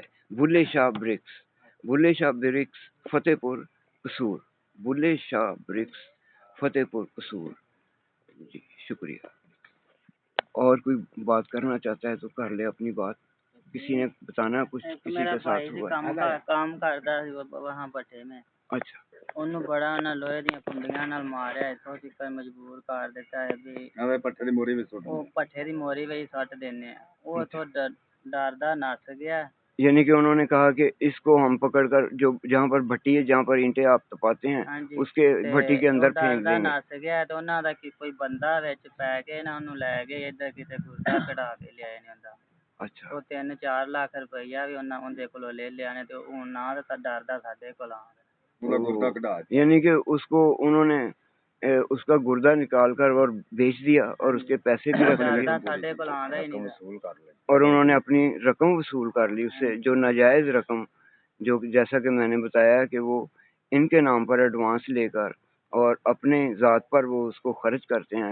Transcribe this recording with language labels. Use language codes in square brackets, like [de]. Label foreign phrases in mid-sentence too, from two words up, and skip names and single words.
[ur] بلے شاہ برکس فتح پور قصور, بلے شاہ برکس فتح پور قصور. جی شکریہ. اور کوئی بات کرنا چاہتا ہے تو کر لے اپنی بات. کسی نے بتانا کچھ کسی کے ساتھ ہوا؟ کام کرتا سی وہاں بٹھے میں. اچھا, [pa] ਉਹਨੂੰ ਬੜਾ ਉਹਨਾਂ ਲੋਹੇ ਦੀਆਂ ਕੁੰਡੀਆਂ ਨਾਲ ਮਾਰਿਆ, ਇੱਥੋਂ ਤੱਕ ਮਜਬੂਰ ਕਰ ਦਿੱਤਾ ਹੈ ਵੀ ਐਵੇਂ ਪੱਠੇ ਦੀ ਮੋਰੀ ਵਿੱਚ ਸੁੱਟ, ਉਹ ਪੱਠੇ ਦੀ ਮੋਰੀ ਵਿੱਚ ਸੱਟ ਦਿੰਦੇ ਆ. ਉਹ ਇੱਥੋਂ ਡਰਦਾ ਨੱਸ ਗਿਆ. [ur] یعنی کہ انہوں نے کہا کہ اس کو ہم پکڑ کر جو جہاں پر بھٹی ہے, جہاں پر اینٹیں آپ تپاتے ہیں, اس کے بھٹی کے اندر پھینک دیں گے. [pa] نس گیا ਤੇ ਉਹਨਾਂ ਦਾ ਕੋਈ ਬੰਦਾ ਵਿੱਚ ਪੈ ਕੇ ਨਾ ਉਹਨੂੰ ਲੈ ਗਏ ਇੱਧਰ ਕਿਤੇ ਗੁਰਦਾ ਕਢਾ ਕੇ ਲਿਆਏ ਨੇ ਉਹਦਾ. [ur] اچھا, [pa] ਉਹ 3-4 ਲੱਖ ਰੁਪਈਆ ਵੀ ਉਹਦੇ ਕੋਲੋਂ ਲੈ ਲਿਆ ਨੇ, ਤੇ ਹੁਣ ਨਾ ਤਾਂ ਡਰਦਾ ਸਾਡੇ ਕੋਲ ਆ. [ur] یعنی کہ اس کو انہوں نے اس کا گردہ نکال کر اور بیچ دیا, اور اس کے پیسے بھی رکھ لیے, اور انہوں نے اپنی رقم وصول کر لی اس سے, جو ناجائز رقم جو جیسا کہ میں نے بتایا کہ وہ ان کے نام پر ایڈوانس لے کر اور اپنے ذات پر وہ اس کو خرچ کرتے ہیں،